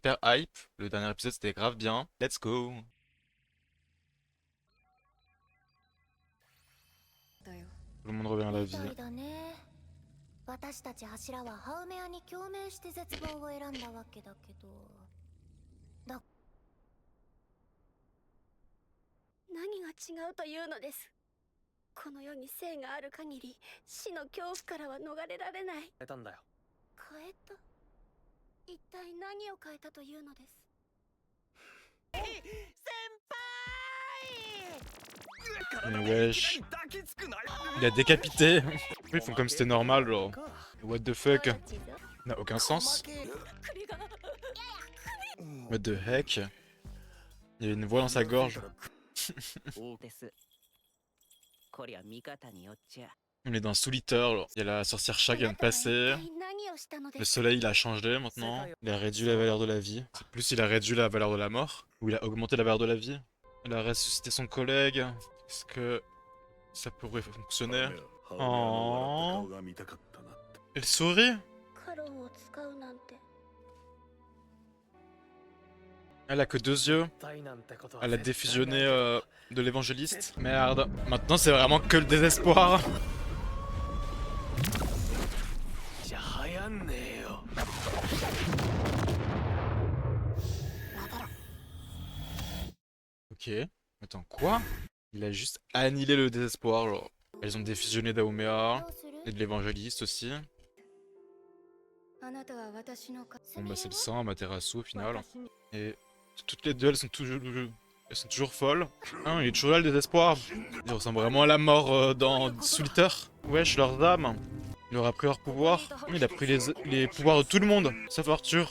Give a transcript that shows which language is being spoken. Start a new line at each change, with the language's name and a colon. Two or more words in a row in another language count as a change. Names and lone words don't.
French: hyper hype. Le dernier épisode c'était grave bien.
English: Let's go.
Japanese: だよ。
French: Tout le monde revient à la
Japanese: み
French: vie.
Japanese: たいだね。私たち柱はハウメアに共鳴して絶望を選んだわけだけど。何が違うというのです。この世に生がある限り死の恐怖からは逃れられない。変えたんだよ。変えた。一体何を変えたというのです。
French: Mais wesh. Il a décapité. Ils font comme si c'était normal, genre.
English: What the fuck?
French: N'a aucun sens.
English: What the heck?
French: Il y avait une voix dans sa gorge. On est dans Souliter, genre. Il y a la sorcière chat qui vient de passer. Le soleil il a changé maintenant. Il a réduit la valeur de la vie. C'est plus il a réduit la valeur de la mort. Ou il a augmenté la valeur de la vie. Il a ressuscité son collègue. Est-ce que ça pourrait fonctionner? Oh. Elle sourit?
Japanese: カロンを使うなんて。
French: Elle a que deux yeux. Elle a défusionné de l'évangéliste. Merde. Maintenant c'est vraiment que le désespoir. Ok. Attends, quoi? Il a juste annihilé le désespoir, genre. Elles ont défusionné d'Aomea
Japanese: どうする
French: et de l'évangéliste aussi.
Japanese: あなたは私の
French: Bon bah c'est le sang, Amaterasu au final. Et toutes les deux elles sont toujours folles. Hein, il est toujours là le désespoir. Il ressemble vraiment à la mort dans Souliter. Wesh, leurs âmes. Il aura pris leur pouvoir. Il a pris les pouvoirs de tout le monde, sauf Arthur.